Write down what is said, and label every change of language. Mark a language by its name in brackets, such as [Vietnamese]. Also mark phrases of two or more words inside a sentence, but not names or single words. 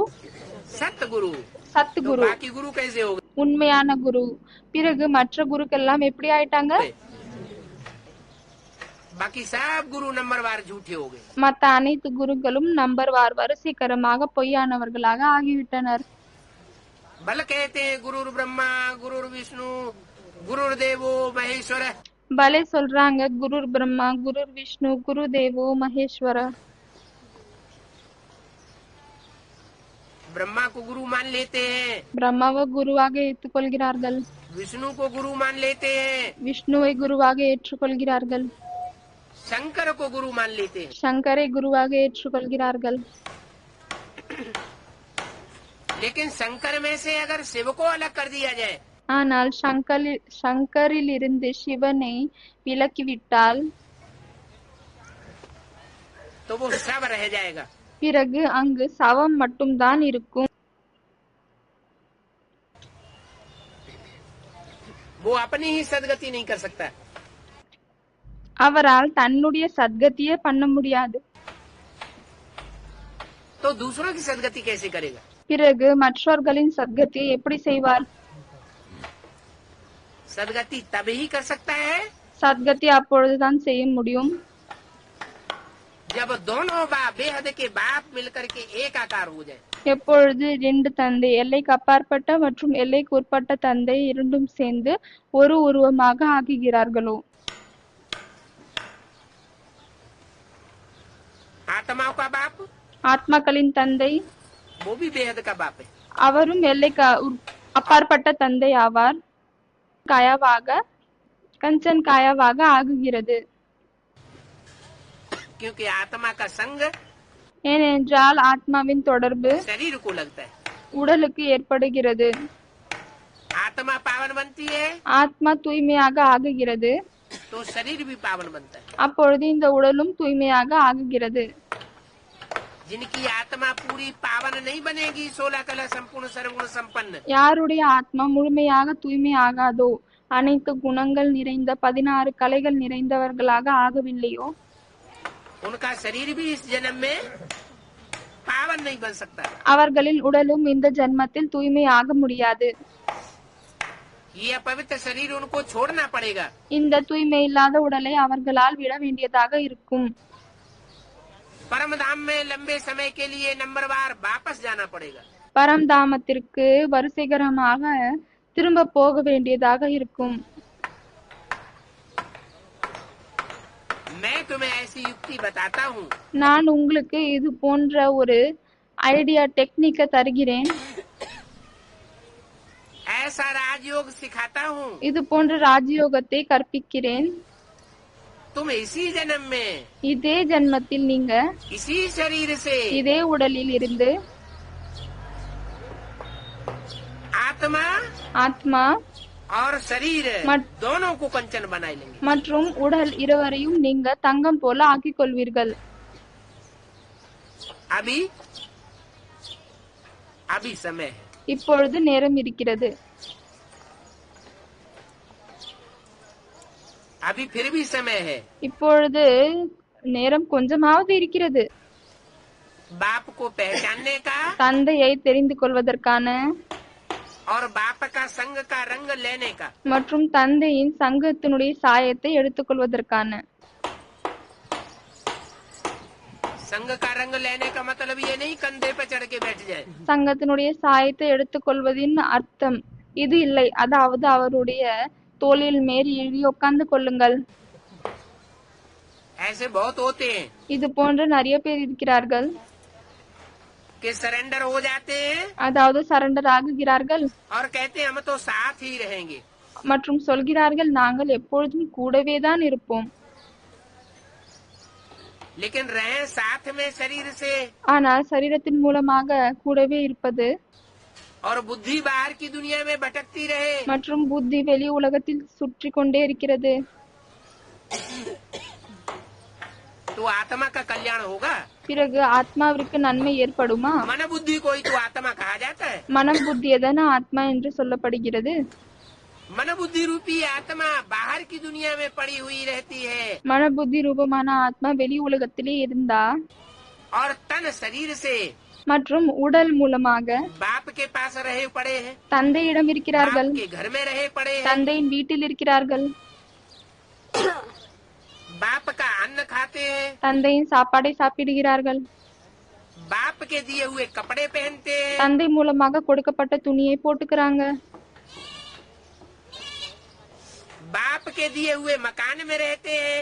[Hindi] सत्य गुरु। [Tamil] சத்து [Hindi] तो [Tamil] குரு, [Hindi] बाकी गुरु कैसे हो गए? [Tamil] உண்மையான குரு. பிறகு மற்ற குருக்கெல்லாம் எப்படி ஆயிட்டாங்க? [Hindi] बाकी सब गुरु नंबरवार झूठे हो गए। [Tamil] மத்த அனைத்து குருக்களும் நம்பர்வார் வரிசைக்கரமாக பொய்யானவர்களாக ஆகிவிட்டனர். [Hindi] बल कहते हैं [Sanskrit] गुरुर ब्रह्मा गुरुर विष्णु गुरुर देवो महेश्वर। [Tamil] பலே சொல்றாங்க [Sanskrit] गुरुर् ब्रह्मा गुरुर् विष्णु गुरु देवो महेश्वर. [Hindi] ब्रह्मा को गुरु मान लेते हैं, [Tamil] பிரம்மாவை குருவாக ஏற்றுக்கொள்கிறார்கள், [Hindi] विष्णु को गुरु मान लेते हैं, [Tamil] விஷ்ணுவை குருவாக ஏற்றுக்கொள்கிறார்கள், [Hindi] शंकर को गुरु मान लेते हैं, [Tamil] சங்கரை குருவாக ஏற்றுக்கொள்கிறார்கள். [Hindi] लेकिन शंकर में से अगर शिव को अलग कर दिया जाए [Tamil] ஆனால் சங்கரிலிருந்து சிவனை விலக்கிவிட்டால் [Hindi] तो वो सब रह जाएगा. [Tamil] பிறகு அங்கு சவம் மட்டும்தான் இருக்கும். [Hindi] वो अपनी ही सदगति नहीं कर सकता. [Tamil] அவரால் தன்னுடைய சத்கதியே பண்ண முடியாது. [Hindi] तो दूसरों की सदगति कैसे करेगा? [Tamil] பிறகு மற்றவர்களின் சத்கதியை எப்படி செய்வார்? [Hindi] सदगति तभी ही कर सकता है [Tamil] சத்கதி அப்பொழுதுதான் செய்ய முடியும் [Hindi] जब दोनों बेहद के बाप मिलकर के एक आकार हो जाए. [Tamil] எப்பொழுது இரண்டு தந்தை, எல்லைக்கு அப்பாற்பட்ட மற்றும் எல்லைக்கு உட்பட்ட தந்தை இரண்டும் சேர்ந்து ஒரு உருவமாக ஆகுகிறார்களோ. [Hindi] आत्माओं का बाप [Tamil] ஆத்மாக்களின் தந்தை [Hindi] वो भी बेहद का बाप है. [Tamil] அவரும் எல்லைக்கு அப்பாற்பட்ட தந்தை ஆவார். காயாவாக கஞ்சன் காயாவாக ஆகுகிறது. [Hindi] क्योंकि आत्मा का संग [Tamil] ஏனென்றால் ஆத்மாவின் தொடர்பு [Hindi] शरीर को लगता है. [Tamil] உடலுக்கு ஏற்படுகிறது. [Hindi] आत्मा पावन बनती है [Tamil] ஆத்மா தூய்மையாக ஆகுகிறது. [Hindi] तो शरीर भी पावन बनता है. [Tamil] அப்பொழுது இந்த உடலும் தூய்மையாக ஆகுகிறது. [Hindi] जिनकी आत्मा पूरी पावन नहीं बनेगी 16 कला संपूर्ण सर्वगुण संपन्न, [Tamil] யாருடைய ஆத்மா முழுமையாக தூய்மை ஆகாதோ, அனைத்து குணங்கள் நிறைந்த 16 கலைகள் நிறைந்தவர்களாக ஆகவில்லையோ, [Hindi] उनका शरीर भी इस जन्म में पावन नहीं बन सकता. [Tamil] அவர்களின் உடலும் இந்த ஜன்மத்தில் தூய்மை ஆக முடியாது. [Hindi] ये अपवित्र शरीर उनको छोड़ना पड़ेगा. [Tamil] இந்த தூய்மை இல்லாத உடலை அவர்களால் விட வேண்டியதாக இருக்கும். [Hindi] परम धाम में लंबे समय के लिए नंबरवार वापस जाना पड़ेगा. [Tamil] பரம்தாமத்திற்கு வரிசைகரமாக திரும்ப போக வேண்டியதாக இருக்கும். [Hindi] मैं तुम्हें ऐसी युक्ति बताता हूँ [Tamil] நான் உங்களுக்கு இது போன்ற ஒரு [English] idea technique [Tamil] தருகிறேன். [Hindi] ऐसा राजयोग सिखाता हूँ. [Tamil] இது போன்ற ராஜயோகத்தை கற்பிக்கிறேன். [Hindi] तुम इसी जन्म में [Tamil] இதே ஜன்மத்தில் நீங்க [Hindi] इसी शरीर से [Tamil] இதே உடலில் இருந்து [Hindi] आत्मा [Tamil] ஆத்மா [Hindi] और शरीर मत- दोनों को कंचन बना लेंगे. [Tamil] மற்றும் உடல் இருவரையும் நீங்க தங்கம் போல ஆக்கிக் கொள்வீர்கள். [Hindi] अभी अभी समय है. [Tamil] இப்பொழுது நேரம் இருக்கிறது. [Hindi] अभी फिर भी समय है. [Tamil] இப்பொழுது நேரம் கொஞ்சமாவது இருக்கிறது. [Hindi] बाप को पहचानने का [Tamil] தந்தையை தெரிந்து கொள்வதற்கான [Hindi] और बाप का संग का रंग लेने का. [Tamil] மற்றும் தந்தையின் சங்கத்தினுடைய சாயத்தை எடுத்துக்கொள்வதற்கான. [Hindi] संग का रंग लेने का मतलब ये नहीं कंधे पे चढ़ के बैठ जाए. [Tamil] சங்கத்தினுடைய சாயத்தை எடுத்துக்கொள்வதின் அர்த்தம் இது இல்லை. அதாவது அவருடைய தோளில் மேல் ஏறி உட்கார்ந்து கொள்ளுங்கள். [Hindi] ऐसे बहुत होते हैं [Tamil] இது போன்ற நிறைய பேர் இருக்கிறார்கள். [Hindi] कि सरेंडर हो जाते हैं [Tamil] அதாவது சரண்டர் ஆகுகிறார்கள் [Hindi] और कहते हैं हम तो साथ ही रहेंगे. [Tamil] மற்றும் சொல்கிறார்கள் நாங்கள் எப்பொழுதும் கூடவே தான் இருப்போம். [Hindi] लेकिन रहे साथ में शरीर से [Tamil] ஆனால் சரீரத்தின் மூலமாக கூடவே இருப்பது [Hindi] और बुद्धि बाहर की दुनिया में भटकती रहे [Tamil] மற்றும் புத்தி வெளி உலகத்தில் சுற்றி கொண்டே இருக்கிறது. [Hindi] तो आत्मा का कल्याण होगा. [Tamil] பிறகு ஆத்மாவிற்கு நன்மை ஏற்படுமா? [Hindi] मन बुद्धि को ही तो आत्मा कहा जाता है. [Tamil] மனம் புத்தி எதனா ஆத்மா என்று சொல்லப்படுகிறது. [Hindi] मन बुद्धि रूपी आत्मा बाहर की दुनिया में पड़ी हुई रहती है [Tamil] மன புத்தி ரூபமான ஆத்மா வெளி உலகத்திலே இருந்தா [Hindi] और तन शरीर से [Tamil] மற்றும் உடல் மூலமாக [Hindi] बाप के पास रहे पड़े हैं, [Tamil] தந்தையிடம் இருக்கிறார்கள், [Hindi] बाप के घर में रहे पड़े हैं, [Tamil] தந்தையின் வீட்டில் இருக்கிறார்கள், [Hindi] बाप का अन्न खाते हैं, [Tamil] தந்தையின் சாப்பாடை சாப்பிடுகிறார்கள், [Hindi] बाप के दिए हुए कपड़े पहनते हैं, [Tamil] தந்தை மூலமாக கொடுக்கப்பட்ட துணியை போட்டுக்கிறாங்க, [Hindi] बाप के दिए हुए मकान में रहते हैं.